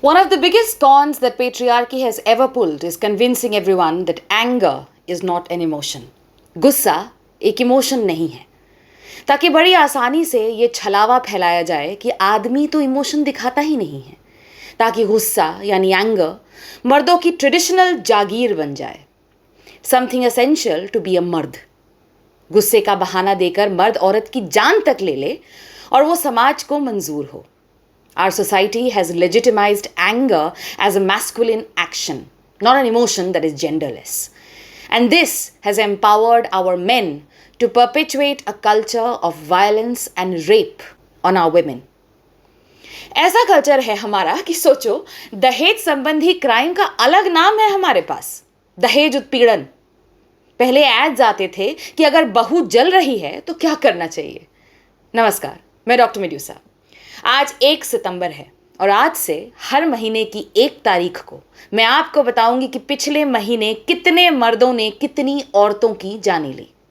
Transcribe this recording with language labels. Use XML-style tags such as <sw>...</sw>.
<en>One of the biggest cons that patriarchy has ever pulled is convincing everyone that anger is not an emotion.</en> <hi>गुस्सा एक emotion नहीं है, ताकि बड़ी आसानी से ये छलावा फैलाया जाए कि आदमी तो इमोशन दिखाता ही नहीं है, ताकि गुस्सा यानी एंगर मर्दों की ट्रेडिशनल जागीर बन जाए,</hi> <en>something essential to be a</en> <hi>मर्द. गुस्से का बहाना देकर मर्द औरत की जान तक ले ले और वो समाज को मंजूर हो.</hi> <en>Our society has legitimized anger as a masculine action, not an emotion that is genderless. And this has empowered our men to perpetuate a culture of violence and rape on our women.</en> <hi>ऐसा culture है हमारा कि सोचो, दहेज संबंधी crime का अलग नाम है हमारे पास, दहेज उत्पीड़न. पहले एड्स आते थे कि अगर बहू जल रही है तो क्या करना चाहिए. नमस्कार, मैं डॉक्टर मेड्यूसा. आज 1 सितंबर है और आज से हर महीने की 1 तारीख को मैं आपको बताऊंगी कि पिछले महीने कितने मर्दों ने कितनी औरतों की जानें ली.</hi>